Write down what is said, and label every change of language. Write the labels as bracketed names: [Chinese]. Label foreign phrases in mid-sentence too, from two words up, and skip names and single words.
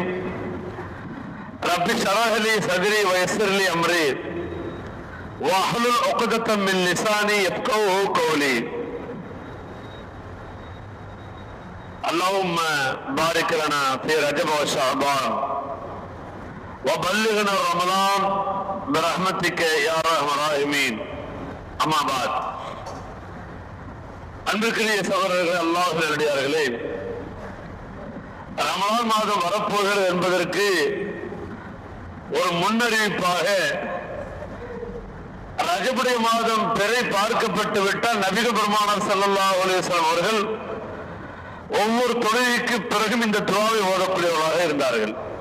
[Arabic] رب اشرح لي صدري ويسر لي أمري واحلل عقدة من لساني يفقهوا قولي. اللهم بارك لنا في رجب وشعبان وبلغنا رمضان برحمتك يا ارحم الراحمين. أما بعد. [Tamil] அன்பிற்குரிய சகோதரர்களே, அல்லாஹ்வின் நல்லடியார்களே, ரமலான் மாதம் வரப்போகிறது என்பதற்கு ஒரு முன்னறிவிப்பாக ரஜபுடைய மாதம் பிறை பார்க்கப்பட்டு விட்டால் நபிகள் பெருமானார் [Arabic] صلى الله عليه وسلم [Tamil] அவர்கள் ஒவ்வொரு தொழுகைக்கு பிறகும் இந்த துஆவை ஓதக்கூடியவர்களாக இருந்தார்கள்.